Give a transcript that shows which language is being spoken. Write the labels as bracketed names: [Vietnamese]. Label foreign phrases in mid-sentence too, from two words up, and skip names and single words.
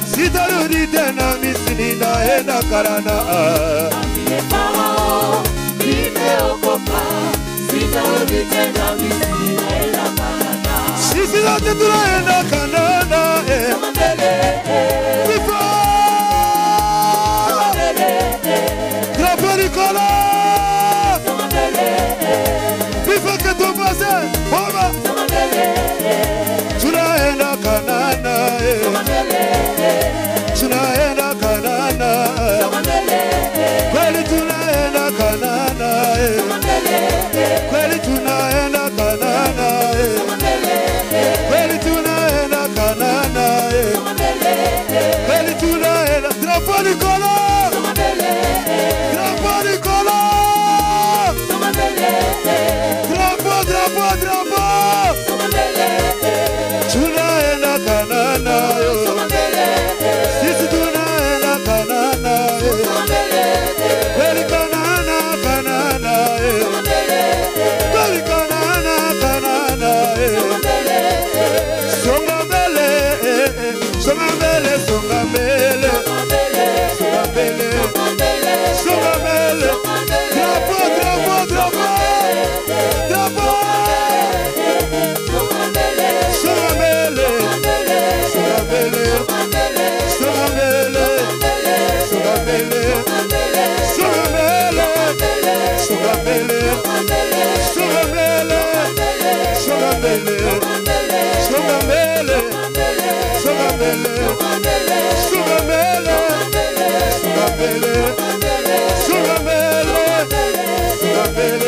[Swahili] sitarudi tena Misri, naenda Kanaani. Nimeokoka, sitarudi tena Misri, naenda Kanaani. Sisi wote tunaenda Kanaani. Songa mbele, Viva! songa mbele, [French] Drapeau du Kolo! [Swahili] songa mbele, [French] Viva que ton voisin! [Swahili] Baba! songa mbele, Tunaenda Kanaani. songa mbele, Tunaenda Kanaani. songa mbele, Kweli tunaenda Kanaani. songa mbele, Kweli tunaenda Kanaani. songa mbele, Kweli tunaenda Kanaani. songa mbele, Kweli tunaenda. [French] Drapeau du Kolo! [Swahili] songa mbele, [French] Drapeau du Kolo! [Swahili] songa mbele, [French] Drapeau, drapeau, drapeau! [Swahili] songa mbele, Tunaenda Kanaani. songa mbele, Sisi tunaenda Kanaani. songa mbele, Kweli Kanaani, Kanaani. songa mbele, Kweli Kanaani, Kanaani. songa mbele, Songa mbele, songa mbele, songa mbele, songa mbele, songa mbele. [French] Drapeau, drapeau, drapeau, drapeau. [Swahili] Songa mbele, songa mbele, songa mbele, songa mbele, songa mbele, songa mbele, songa mbele, songa mbele, songa mbele, songa mbele, songa mbele.